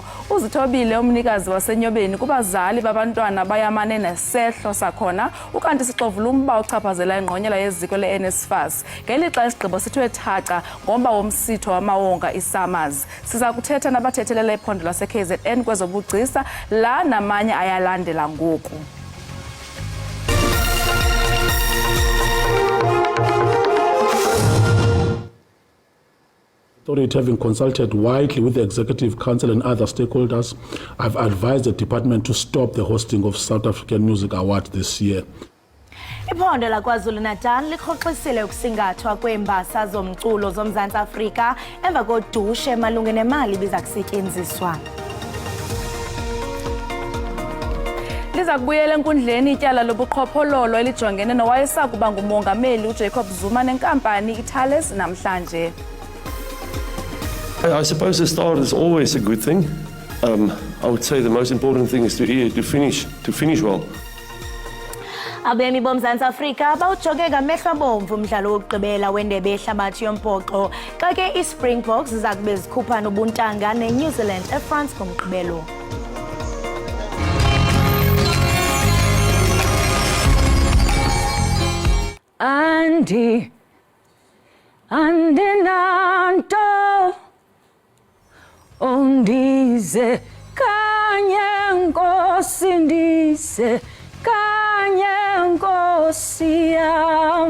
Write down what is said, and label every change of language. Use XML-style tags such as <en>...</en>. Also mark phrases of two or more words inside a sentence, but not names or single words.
<xh>Uzithobile umnikazi wasenyobeni kubazali babantwana bayamane nesehlo sakhona ukanti sixovula umba ochaphazela ingqonyela yeziko leNSFAS. Ngelixa isigqibo sithwe thaca ngomba womsitho wamawonga iSummers. Siza kuthetha nabathethelele iphondo lase-KZN kwezobugcisa la namanye ayalandela ngoku.</xh> <en>Having consulted widely with the Executive Council and other stakeholders, I've advised the department to stop the hosting of South African Music Award this year.</en> <xh>Iphondo laKwaZulu Natal likhoxisile ukusingathwa kwembasa zomculo zoMzantsi Afrika emva kodushe malunga nemali biza kusetyenziswa. Liza kubuyela enkundleni ityala lobuqhophololo elijongene nowayesakuba ngumongameli uJacob Zuma nenkampani iThales namhlanje.</xh> <en>I suppose the start is always a good thing. I would say the most important thing is to finish well.</en> <xh>Abemi boMzantsi Afrika bawujoge ngamehlo abomvu umdlalo wokugqibela wendebe yehlabathi yombhoxo xa ke iSpringboks ziza kube zikhupha nobuntanga neNew Zealand eFrance ngomgqibelo. Andinanto undize kanye nkosi ndize kanye nkosi yam.</xh>